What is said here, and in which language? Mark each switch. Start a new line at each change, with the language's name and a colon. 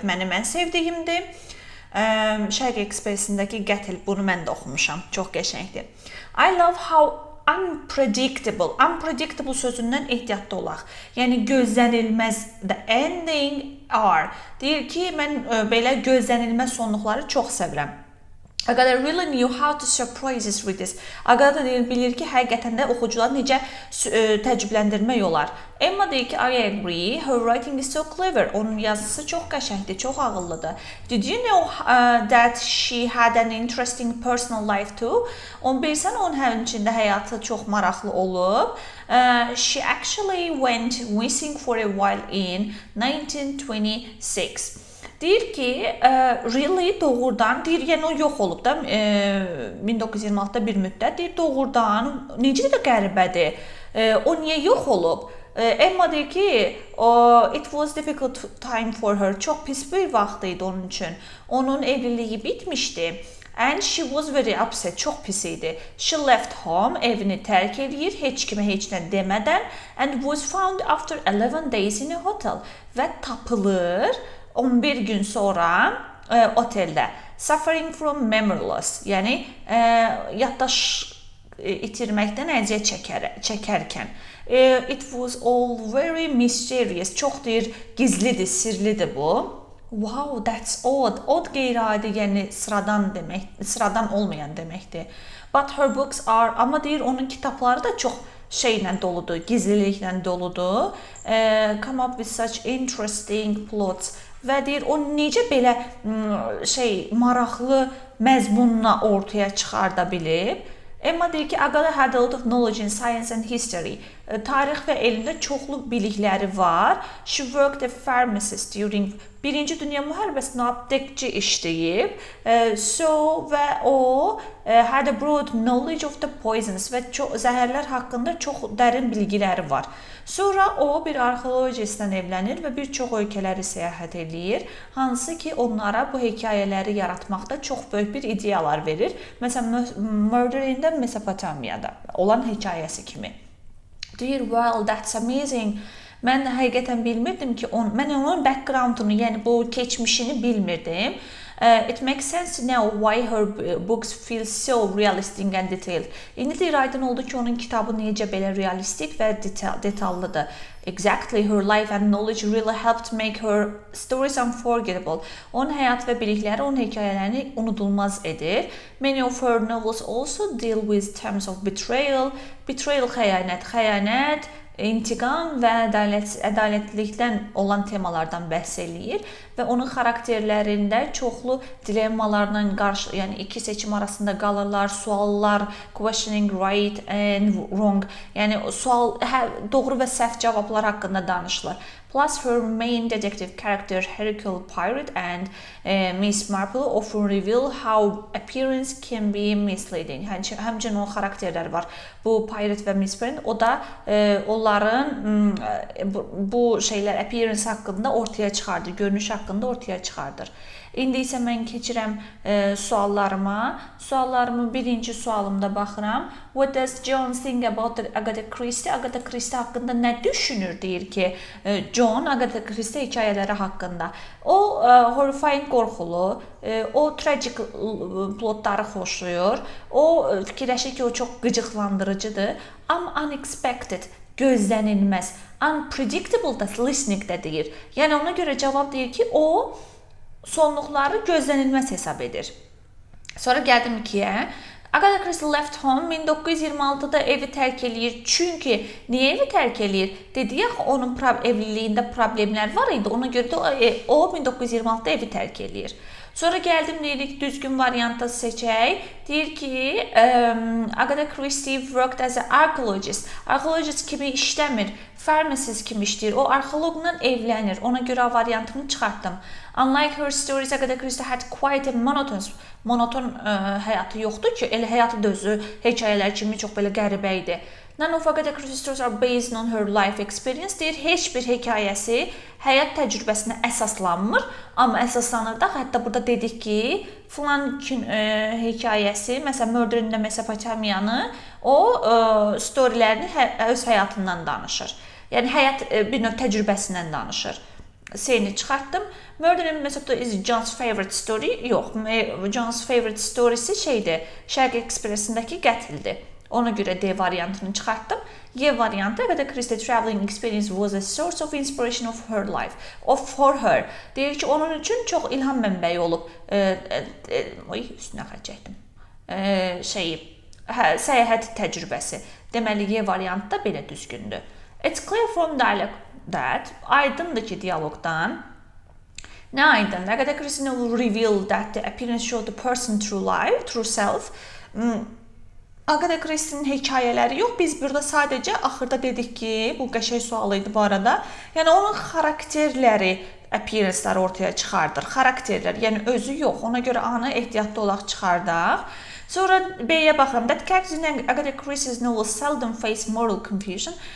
Azerbaijani: Mənim ən sevdiyimdir. Şərq Ekspresindəki qətl, bunu mən də oxumuşam. Çox qəşəngdir.
English: I love how unpredictable. Unpredictable
Azerbaijani: sözündən ehtiyatlı olaq. Yəni gözlənilməz.
English: The ending are.
Azerbaijani: Deyir ki, mən belə gözlənilməz sonluqları çox sevirəm.
English: Agatha really knew how to surprise us with this.
Azerbaijani: Agatha bilir ki, həqiqətən də oxucuları necə təəccübləndirmək olar. Emma deyir ki,
English: I agree. Her writing is so clever.
Azerbaijani: Onun yazısı çox qəşəngdir, çox ağıllıdır.
English: Did you know that she had an interesting personal life too?
Azerbaijani: Onu bilirsən, onun həmçində həyatı çox maraqlı olub.
English: She actually went missing for a while in 1926.
Azerbaijani: Deyir ki, really doğrudan, deyir, yəni o yox olub da 1926-da bir müddət, deyir, doğrudan, necə də qəribədir, o niyə yox olub? Emma deyir ki,
English: it was difficult time for her,
Azerbaijani: çox pis bir vaxt idi onun üçün, onun evliliyi bitmişdi.
English: And she was very upset,
Azerbaijani: çox pis idi.
English: She left home,
Azerbaijani: evini tərk edir, heç kimə heç nə demədən,
English: and was found after 11 days in a hotel,
Azerbaijani: və tapılır 11 gün sonra oteldə.
English: Suffering from memory loss,
Azerbaijani: yəni yaddaş itirməkdən əziyyət çəkərkən.
English: It was all very mysterious.
Azerbaijani: Çox deyir, gizlidir, sirlidir bu.
English: Wow, that's odd.
Azerbaijani: Odd qeyri-adi, yəni sıradan olmayan deməkdir.
English: But her books are,
Azerbaijani: amma deyir, onun kitabları da çox şeylə doludur, gizliliklə doludur.
English: Come up with such interesting plots.
Azerbaijani: Və deyir, o necə belə maraqlı məzmunla ortaya çıxarda bilib. Emma deyir ki,
English: Agatha had a lot of knowledge in science and history.
Azerbaijani: Tarix və elmdə çoxlu bilikləri var.
English: She worked as a pharmacist during
Azerbaijani: Birinci Dünya müharibəsində aptekçi işləyib. Və o
English: had a broad knowledge of the poisons
Azerbaijani: və zəhərlər haqqında çox dərin bilgiləri var. Sonra o bir arxeologistlə evlənir və bir çox ölkələri səyahət edir, hansı ki onlara bu hekayələri yaratmaqda çox böyük bir ideyalar verir. Məsələn, Murder in the Mesopotamiyada olan hekayəsi kimi. Deyir,
English: well, that's amazing.
Azerbaijani: Mən həqiqətən bilmirdim ki, mən onun
English: backgroundunu,
Azerbaijani: yəni bu keçmişini bilmirdim.
English: It makes sense now why her books feel so realistic and detailed.
Azerbaijani: İndi deyir, aydın oldu ki, onun kitabı necə belə realistik və detallıdır.
English: Exactly, her life and knowledge really helped make her stories unforgettable.
Azerbaijani: Onun həyat və bilikləri onun hekayələrini unudulmaz edir.
English: Many of her novels also deal with themes of betrayal.
Azerbaijani: Betrayal, xəyanət, intiqam və ədalətlilikdən olan temalardan bəhs eləyir və onun xarakterlərində çoxlu dilemmalarla yəni iki seçim arasında qalırlar, suallar,
English: questioning right and wrong,
Azerbaijani: yəni doğru və səhv cavablar haqqında danışılır.
English: Plus her main detective character Hercule Poirot and Miss Marple often reveal how appearance can be misleading.
Azerbaijani: Həmçinin onun xarakterləri var. Bu Poirot və Miss Marple, o da sualların bu şeylər appearance haqqında ortaya çıxardır, görünüş haqqında ortaya çıxardır. İndi isə mən keçirəm suallarıma. Suallarımın birinci sualımda baxıram.
English: What does John think about Agatha Christie?
Azerbaijani: Agatha Christie haqqında nə düşünür deyir ki, John Agatha Christie hekayələri haqqında. O
English: horrifying
Azerbaijani: qorxulu, o
English: tragic
Azerbaijani: plotları xoşlayır. O fikirləşir ki, o çox qıcıqlandırıcıdır.
English: Unexpected,
Azerbaijani: gözlənilməz.
English: Unpredictable da listening
Azerbaijani: də deyir. Yəni ona görə cavab deyir ki, o sonluqları gözlənilməz hesab edir. Sonra gəldim 2-yə.
English: Agatha Christie left home
Azerbaijani: 1926-da evi tərk eləyir. Çünki niyə evi tərk eləyir? Dedik axı onun evliliyində problemlər var idi. Ona görə də o 1926-da evi tərk eləyir. Sonra gəldim deyirik düzgün variantı seçək.
English: Deyir ki, Agatha Christie worked as an archaeologist.
Azerbaijani: Archaeologist kimi işləmir, pharmacist kimi işləyir. O arxeoloqla evlənir. Ona görə variantını çıxartdım.
English: Unlike her stories, Agatha Christie had quite a
Azerbaijani: monoton həyatı yoxdur ki, elə həyatı da özü hekayələr kimi çox belə qəribə idi.
English: None of Agatha Christie stories are based on her life experience.
Azerbaijani: Deyir, heç bir hekayəsi həyat təcrübəsinə əsaslanmır. Amma əsaslanır da, hətta burada dedik ki, filan hekayəsi, məsələn, Murder in the Mesopotamiyanı, o
English: storylərini
Azerbaijani: öz həyatından danışır. Yəni, həyat bir növ təcrübəsindən danışır. C-ni çıxartdım.
English: Murder in Mesopotamia is John's favorite story.
Azerbaijani: Yox,
English: John's favorite story'si
Azerbaijani: şeydir, Şərq Ekspresindəki qətldir. Ona görə D variantını çıxartdım. Y variantı,
English: Agatha Christie traveling experience was a source of inspiration of her life. For her.
Azerbaijani: Deyir ki, onun üçün çox ilham mənbəyi olub. Üstünə xətt çəkdim. Səyahət təcrübəsi. Deməli, Y variantı da belə düzgündür.
English: It's clear from dialogue that,
Azerbaijani: aydındır ki, diyalogdan. Nə aydın?
English: Agatha Christie will reveal that the appearance showed the person true self.
Azerbaijani: Agatha Christie'nin hekayələri yox. Biz burada sadəcə axırda dedik ki, bu qəşəng sual idi bu arada. Yəni onun xarakterləri,
English: appearance-ları
Azerbaijani: ortaya çıxardır. Xarakterlər, yəni özü yox. Ona görə A-nı ehtiyatlı olaraq çıxardaq. Sonra B-yə baxıram.
English: That characters in Agatha Christie's novels seldom face moral confusion.